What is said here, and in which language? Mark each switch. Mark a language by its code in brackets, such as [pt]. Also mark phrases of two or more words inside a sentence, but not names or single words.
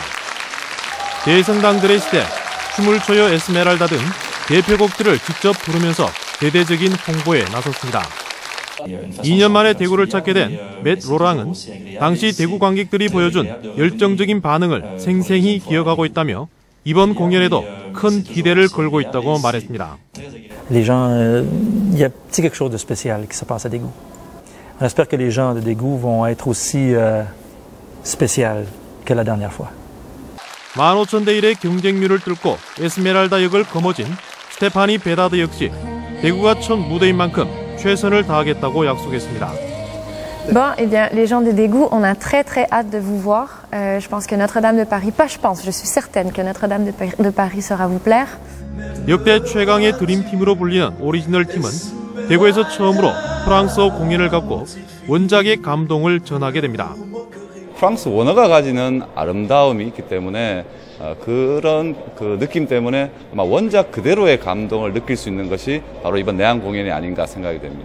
[ko] 대성당들의 시대, 춤을 춰요 에스메랄다 등 대표곡들을 직접 부르면서 대대적인 홍보에 나섰습니다. 2년 만에 대구를 찾게 된 맷 로랑은 당시 대구 관객들이 보여준 열정적인 반응을 생생히 기억하고 있다며 이번 공연에도 큰 기대를 걸고 있다고 말했습니다. [fr] Les gens, il y a quelque chose de spécial qui se passe à Daegu. On espère que les gens de Daegu vont être aussi spécial que la dernière fois. [ko] 15,000대 1의 경쟁률을 뚫고 에스메랄다 역을 거머쥔 스테파니 베다드 역시 대구가 첫 무대인 만큼 최선을 다하겠다고 약속했습니다. [fr] Bon, eh bien, les gens de Daegu, on a très hâte de vous voir. Je pense que Notre-Dame de Paris, je suis certaine que Notre-Dame de Paris sera vous plaire. [ko] 역대 최강의 드림팀으로 불리는 오리지널 팀은 대구에서 처음으로 프랑스어 공연을 갖고 원작의 감동을 전하게 됩니다. 프랑스 원어가 가지는 아름다움이 있기 때문에 그런 느낌 때문에 아마 원작 그대로의 감동을 느낄 수 있는 것이 바로 이번 내한 공연이 아닌가 생각이 됩니다.